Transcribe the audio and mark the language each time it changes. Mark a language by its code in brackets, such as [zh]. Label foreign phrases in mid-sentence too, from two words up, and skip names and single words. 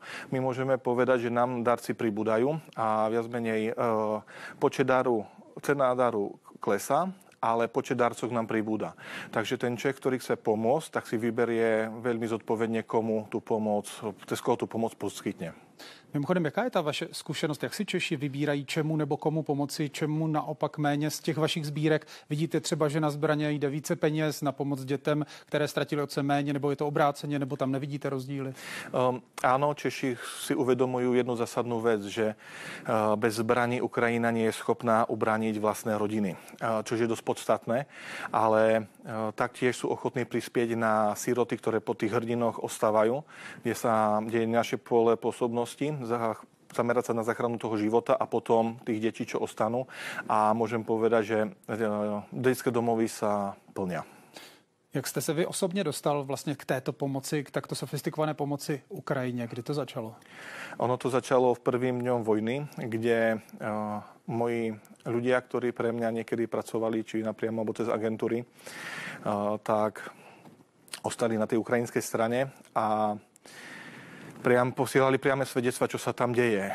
[sk] My môžeme povedať, že nám darci pribúdajú a viac menej cena daru klesá, ale počet darcov nám pribúda. Takže ten Čech, ktorý chce pomôcť, tak si vyberie veľmi zodpovedne, cez koho tú pomoc poskytne. [cs] Mimochodem, jaká je ta vaše zkušenost? Jak si Češi vybírají, čemu nebo komu pomoci, čemu naopak méně z těch vašich sbírek? Vidíte třeba, že na zbraně jde více peněz na pomoc dětem, které ztratili otce méně, nebo je to obráceně, nebo tam nevidíte rozdíly? [sk] Áno, Češi si uvedomujú jednu zásadnú vec, že bez zbraní Ukrajina nie je schopná ubrániť vlastné rodiny, čo je dosť podstatné, ale taktiež sú ochotní prispieť na siroty, ktoré po tých hrdinoch ostávajú, kde je naše pole pôsobnosti, zamerať sa na záchranu toho života a potom tých detí, čo ostanú. A môžem povedať, že detské domovy sa plnia. [cs] Jak jste se vy osobně dostal vlastně k této pomoci, k takto sofistikované pomoci Ukrajině? Kdy to začalo? [sk] Ono to začalo v prvým dňom vojny, kde moji ľudia, ktorí pre mňa niekedy pracovali, či napriamo alebo cez agentúry, tak ostali na tej ukrajinskej strane a posielali priame svedectva, čo sa tam deje.